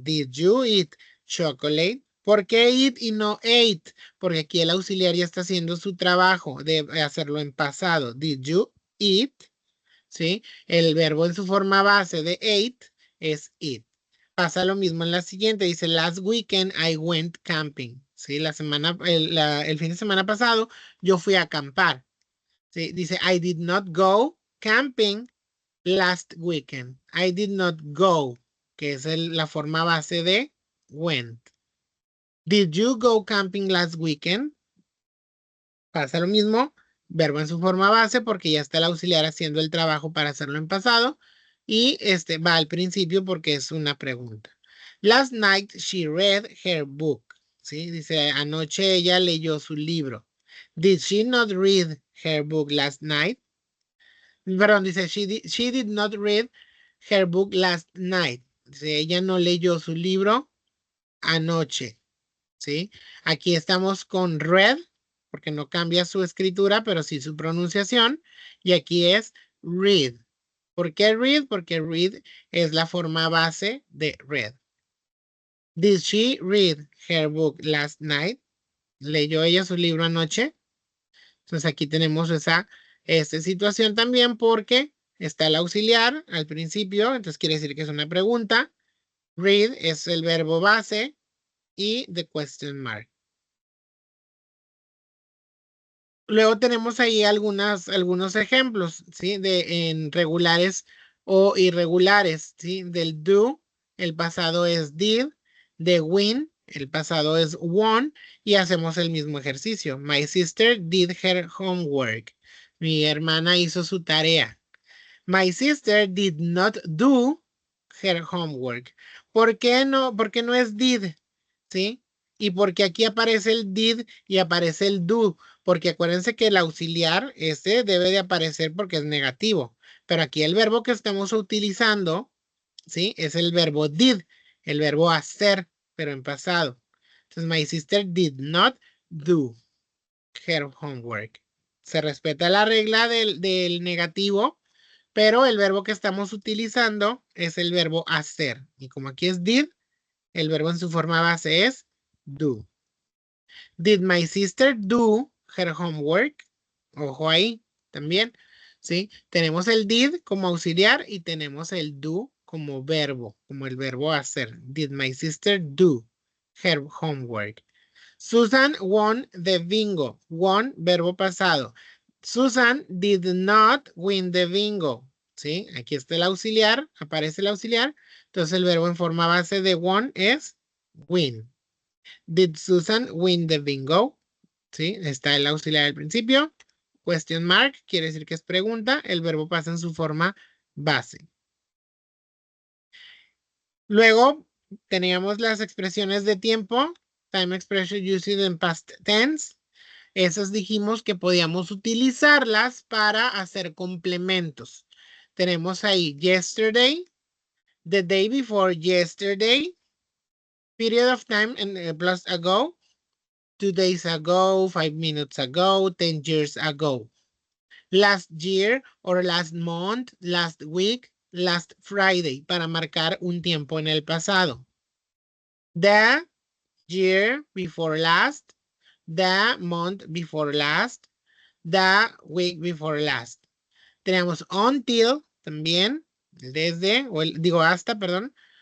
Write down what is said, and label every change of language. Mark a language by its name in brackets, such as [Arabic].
[English] Did you eat chocolate? [Spanish] ¿Por qué eat y no ate? Porque aquí el auxiliar ya está haciendo su trabajo de hacerlo en pasado. [English] Did you eat? [Spanish] ¿Sí? El verbo en su forma base de ate es eat. Pasa lo mismo en la siguiente. Dice, [English] last weekend I went camping. ¿Sí? [Spanish] El fin de semana pasado yo fui a acampar. ¿Sí? Dice, [English] I did not go camping last weekend. I did not go, [Spanish] que es la forma base de went. [English] Did you go camping last weekend? [Spanish] Pasa lo mismo, verbo en su forma base porque ya está el auxiliar haciendo el trabajo para hacerlo en pasado y va al principio porque es una pregunta. [English] Last night she read her book. [Spanish] ¿Sí? Dice, anoche ella leyó su libro. [English] Did she not read her book last night? [Spanish] Perdón, dice, [English] she did not read her book last night. [Spanish] Dice, ella no leyó su libro anoche. ¿Sí? Aquí estamos con read, porque no cambia su escritura, pero sí su pronunciación. Y aquí es read. ¿Por qué read? Porque read es la forma base de read. [English] Did she read her book last night? [Spanish] ¿Leyó ella su libro anoche? Entonces aquí tenemos esta situación también porque está el auxiliar al principio, entonces quiere decir que es una pregunta. Read es el verbo base y [English] the question mark. [Spanish] Luego tenemos ahí algunos ejemplos, ¿sí? En regulares o irregulares, ¿sí? Del do, el pasado es did, de win, El pasado es won y hacemos el mismo ejercicio. [English] My sister did her homework. [Spanish] Mi hermana hizo su tarea. [English] My sister did not do her homework. [Spanish] ¿Por qué no? Porque no es did, ¿sí? Y porque aquí aparece el did y aparece el do. Porque acuérdense que el auxiliar, este debe de aparecer porque es negativo. Pero aquí el verbo que estamos utilizando, ¿sí? Es el verbo did, el verbo hacer, pero en pasado. Entonces, [English] my sister did not do her homework. [Spanish] Se respeta la regla del negativo, pero el verbo que estamos utilizando es el verbo hacer. Y como aquí es did, el verbo en su forma base es do. [English] Did my sister do her homework? [Spanish] Ojo ahí también, ¿sí? Tenemos el did como auxiliar y tenemos el do como verbo, como el verbo hacer. [English] Did my sister do her homework? Susan won the bingo. Won, [Spanish] verbo pasado. [English] Susan did not win the bingo. [Spanish] ¿Sí? Aquí está el auxiliar, aparece el auxiliar. Entonces el verbo en forma base de won es win. [English] Did Susan win the bingo? [Spanish] ¿Sí? Está el auxiliar al principio. Question mark quiere decir que es pregunta. El verbo pasa en su forma base. Luego teníamos las expresiones de tiempo. [English] Time expression used in past tense. [Spanish] Esas dijimos que podíamos utilizarlas para hacer complementos. Tenemos ahí [English] yesterday, the day before yesterday, period of time and plus ago, 2 days ago, 5 minutes ago, 10 years ago. Last year or last month, last week, last Friday, [Spanish] para marcar un tiempo en el pasado. [English] The year before last, the month before last, the week before last. [Spanish] Tenemos until también, desde, o digo hasta, perdón.